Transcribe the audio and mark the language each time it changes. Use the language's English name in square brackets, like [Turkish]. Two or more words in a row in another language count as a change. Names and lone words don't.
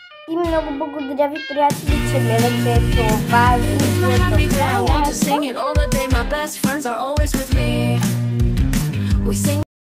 [Bulgarian] И много благодаря ви, приятели, че гледате това [English] It's my [Bulgarian] видео. [English] happy day, I want to sing it all the day. My best friends are always with me. We sing